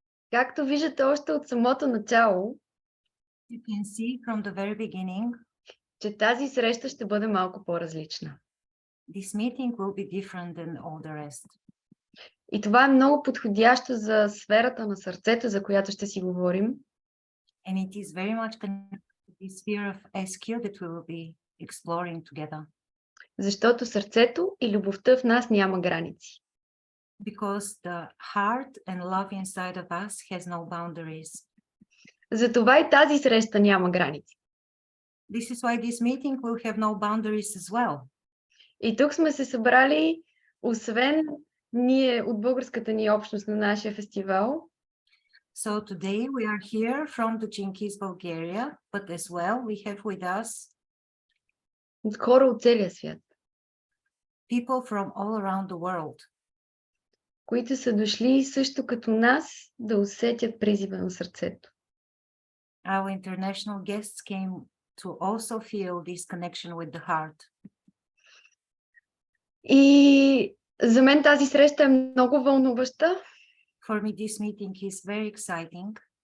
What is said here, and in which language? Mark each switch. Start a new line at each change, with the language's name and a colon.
Bulgarian: Както виждате още от самото начало,
English: You can see from the very beginning,
Bulgarian: че тази среща ще бъде малко по-различна.
English: this meeting will be different than all the rest.
Bulgarian: И това е много подходящо за сферата на сърцето, за която ще си говорим.
English: And it is very much connected to the sphere of SQ that we will be exploring together.
Bulgarian: Защото сърцето и любовта в нас няма граници.
English: Because the heart and love inside of us has no boundaries.
Bulgarian: Затова и тази среща няма граници.
English: This is why this meeting will have no boundaries as well.
Bulgarian: И тук сме се събрали, освен ние от българската ни общност на нашия фестивал,
English: So today we are here from the Chinkiz, Bulgaria, but as well we have with us
Bulgarian: от хора от целия свят,
English: people from all around the world,
Bulgarian: които са дошли също като нас да усетят призива на сърцето.
English: Our international guests came to also feel this connection with the heart.
Bulgarian: И за мен тази среща е много вълнуваща,
English: For me, this meeting is very exciting